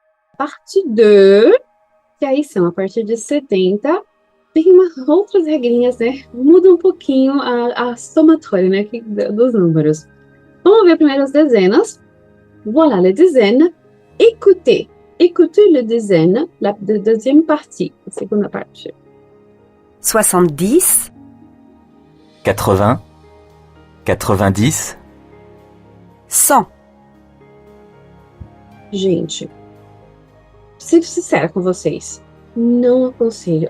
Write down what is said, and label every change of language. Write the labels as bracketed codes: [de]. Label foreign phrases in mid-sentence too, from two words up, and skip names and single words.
[pt] Parte 2, que aí são a partir de 70, tem umas outras regrinhas, né? Muda um pouquinho a somatória, né? Dos números. Vamos ver primeiro as dezenas. [fr] Voilà les dizaines. Écoutez. Écoutez les dizaines, la deuxième partie, [pt] a segunda parte. 70, 80, 90, 100, Gente, ser sincera com vocês, não aconselho.